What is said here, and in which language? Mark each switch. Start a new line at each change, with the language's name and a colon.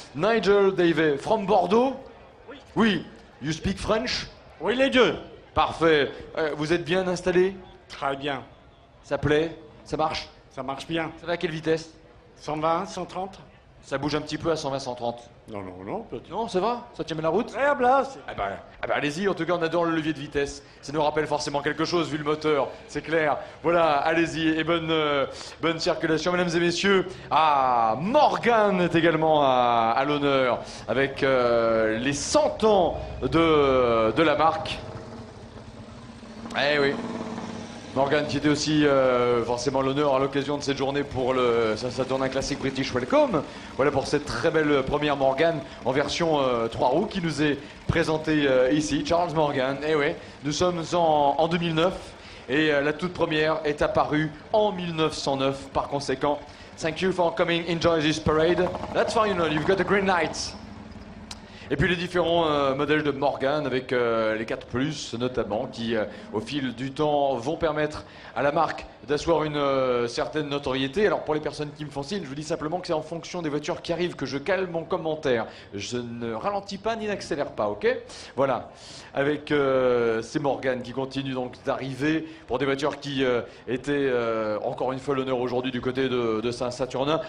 English: Nigel Davey, from Bordeaux?
French: Oui. Oui.
English: You speak French?
French: Oui, les deux. Parfait. Vous êtes bien installé? Très bien. Ça plaît? Ça marche? Ça marche bien. Ça va à quelle vitesse? 120, 130? Ça bouge un petit peu à 120-130. Non, petit. Non, ça va? Ça tient bien la route? Très bien, c'est... Ah bah, allez-y, en tout cas on adore le levier de vitesse. Ça nous rappelle forcément quelque chose vu le moteur, c'est clair. Voilà, allez-y et bonne circulation mesdames et messieurs. Ah, Morgan est également à l'honneur avec les 100 ans de la marque. Eh oui. Morgan qui était aussi forcément l'honneur à l'occasion de cette journée pour le Saturnin Classic British Welcome. Voilà pour cette très belle première Morgan en version 3 roues qui nous est présentée ici. Charles Morgan, eh oui, nous sommes en 2009 et la toute première est apparue en 1909 par conséquent.
English: Thank you for coming, enjoy this parade. That's final, you've got a green light.
French: Et puis les différents modèles de Morgan avec les 4+, notamment, qui au fil du temps vont permettre à la marque d'asseoir une certaine notoriété. Alors pour les personnes qui me font signe, je vous dis simplement que c'est en fonction des voitures qui arrivent que je cale mon commentaire. Je ne ralentis pas ni n'accélère pas, ok? Voilà, avec ces Morgan qui continuent donc d'arriver pour des voitures qui étaient encore une fois l'honneur aujourd'hui du côté de Saint-Saturnin.